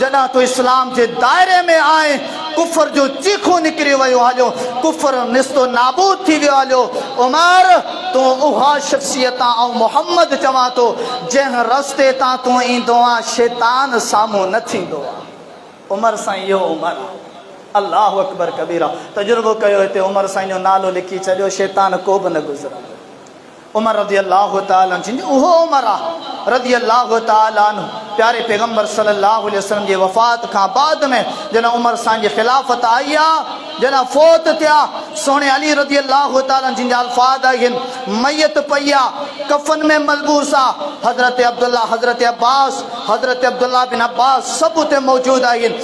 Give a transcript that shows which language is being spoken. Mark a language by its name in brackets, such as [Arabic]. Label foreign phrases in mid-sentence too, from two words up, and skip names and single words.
[Sindhi] जॾहिं तूं इस्लाम जे दायरे में आए, कुफर जो चीखो निकिरी वियो हलियो, कुफर निस्तो नाबूद थी वियो हलियो। उमर तूं उहा शख़्सियत ऐं मोहम्मद चवां थो जंहिं रस्ते तां तूं ईंदो आहे शैतान साम्हूं न थींदो आहे। उमर साईं इहो उमर आहे। [Arabic] الله أكبر كبيرا. [Sindhi] तजुर्बो कयो हिते, उमर साईं जो नालो लिखी छॾियो, शैतान को बि न गुज़रंदो। उमर [Arabic] رضي الله تعالى [Sindhi] जिन उहो उमर आहे [Arabic] رضي الله تعالى [Sindhi] प्यारे पैगंबर [Arabic] صلى الله عليه وسلم [Sindhi] जी वफ़ात खां बाद में जॾहिं उमर साईं जी ख़िलाफ़त आई आहे, जॾहिं फ़ौत थिया, सोने अली [Arabic] رضي الله تعالى [Sindhi] जिन जा अल्फाज़ आहिनि, मैयत पई आहे, कफ़न में मलबूस आहे, हज़रत अब्दुल्ला, हज़रत अब्बास, हज़रत अब्दुल्ला बिन अब्बास सभु उते मौजूदु आहिनि।